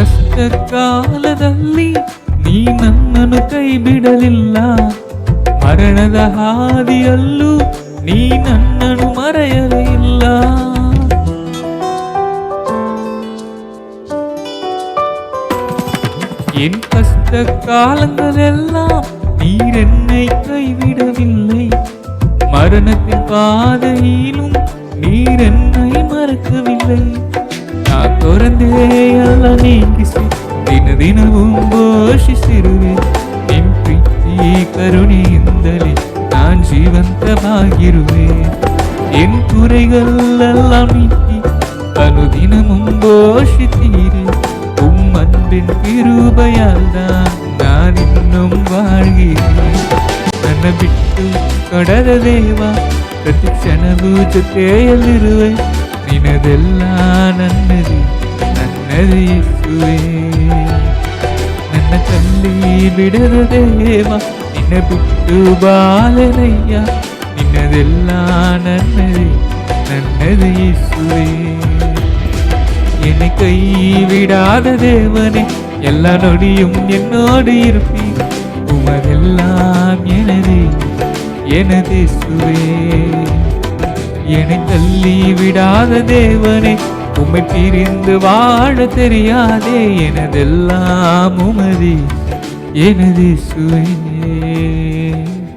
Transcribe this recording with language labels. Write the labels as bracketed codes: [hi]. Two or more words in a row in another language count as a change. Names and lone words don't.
[kn] ಕಷ್ಟ ಕಾಲದಲ್ಲಿ ನೀ ನನ್ನನ್ನು ಕೈ ಬಿಡಲಿಲ್ಲ, ಮರಣದ ಹಾದಿಯಲ್ಲೂ ನೀ ನನ್ನನ್ನು ಮರೆಯಲೇ ಇಲ್ಲ. [ta] என் கஷ்ட காலங்களெல்லாம் நீர் என்னை கைவிடவில்லை, மரணத்தின் பாதையிலும் நீர் என்னை மறக்கவில்லை. [kn] நான் ತೊರೆದೇ ಎಲ್ಲ ನೀಗಿಸಿ ದಿನ ದಿನವೂ ಘೋಷಿಸಿರುವೆ, ನಿನ್ ಪ್ರೀತಿ ಕರುಣೆಯಿಂದಲೇ நான் ಜೀವಂತವಾಗಿರುವೆ. [ta] என் குறைகளெல்லாம் நீக்கி அனுதினமும் ಘೋಷಿತೀರಿ, உம் அன்பின் கிருபையால் தான் நான் இன்னும் வாழ்கிறேன். [kn] ನನ್ನ ಬಿಟ್ಟು ಕೊಡದ ದೇವ, ಪ್ರತಿ ಕ್ಷಣವೂ ಜೊತೆಯಲ್ಲಿರುವೆ, ನಿನದೆಲ್ಲ ನನ್ನದು ನನ್ನದು ಯೇಸುವೇ. ನನ್ನ ತಲ್ಲಿ ಬಿಡದ ದೇವ, ನಿನ್ನ ಬಿಟ್ಟು ಬಾಳನಯ್ಯ, ನಿನ್ನದೆಲ್ಲ ನನ್ನದು ನನ್ನದು ಯೇಸುವೇ. [ta] என்னை கைவிடாத தேவனே, எல்லா நொடியும் என்னோடு இருப்பீர், உமதெல்லாம் எனது எனது இயேசுவே. என்னை தள்ளி விடாத தேவனே, உம்மை பிரிந்து வாழ தெரியாதே, எனதெல்லாம் உமது எனது இயேசுவே.